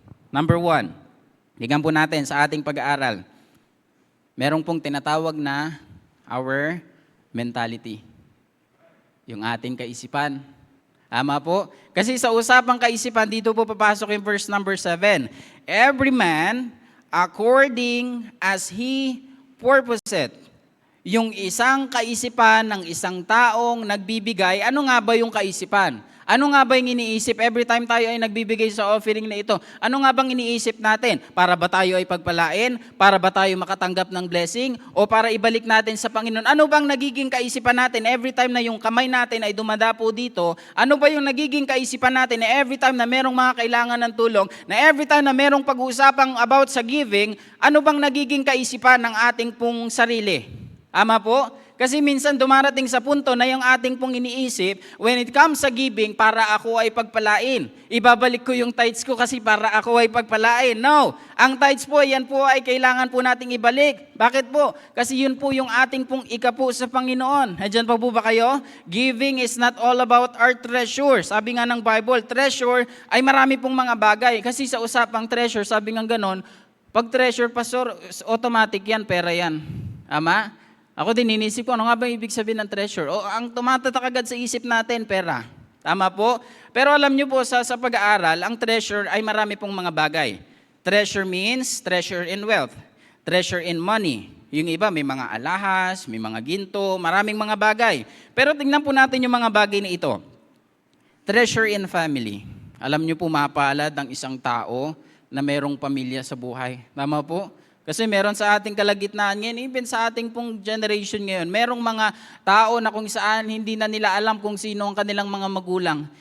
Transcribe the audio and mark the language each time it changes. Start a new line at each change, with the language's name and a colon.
Filipino: Number 1, tingnan po natin sa ating pag-aaral. Merong pong tinatawag na
English: our mentality.
Filipino: Yung ating kaisipan. Tama po? Kasi sa usapang kaisipan, dito po papasok yung verse number 7.
English: Every man according as he purposeth.
Filipino: Yung isang kaisipan ng isang taong nagbibigay, ano nga ba yung kaisipan? Ano nga ba yung iniisip
English: every time
Filipino: tayo ay nagbibigay sa offering na ito? Ano nga bang iniisip natin? Para ba tayo ay pagpalain? Para ba tayo makatanggap ng blessing? O para ibalik natin sa Panginoon? Ano bang nagiging kaisipan natin
English: every time
Filipino: na yung kamay natin ay dumadapo dito? Ano ba yung nagiging kaisipan natin na
English: every time
Filipino: na merong mga kailangan ng tulong? Na every time na merong pag-uusapang about sa giving, ano bang nagiging kaisipan ng ating pong sarili? Ama po? Kasi minsan dumarating sa punto na yung ating pong iniisip,
English: when it comes
Filipino: sa giving, para ako ay pagpalain. Ibabalik ko yung tithes ko kasi para ako ay pagpalain. No, ang tithes po, yan po ay kailangan po nating ibalik. Bakit po? Kasi yun po yung ating pong ikapo sa Panginoon. Nandiyan pa po ba kayo?
English: Giving is not all about our treasure.
Filipino: Sabi nga ng Bible, treasure ay marami pong mga bagay. Kasi sa usapang treasure, sabi nga ganon, pag treasure, pastor, automatic yan, pera yan. Ama? Ako din, inisip ko, ano nga ba ibig sabihin ng treasure? O, ang tumatatak agad sa isip natin, pera. Tama po? Pero alam nyo po, sa pag-aaral, ang treasure ay marami pong mga bagay.
English: Treasure means treasure in wealth. Treasure in money.
Filipino: Yung iba, may mga alahas, may mga ginto, maraming mga bagay. Pero tingnan po natin yung mga bagay na ito.
English: Treasure in family.
Filipino: Alam nyo po, mapalad ang isang tao na merong pamilya sa buhay. Tama po? Kasi meron sa ating kalagitnaan ngayon, even sa ating pong generation ngayon, merong mga tao na kung saan hindi na nila alam kung sino ang kanilang mga magulang.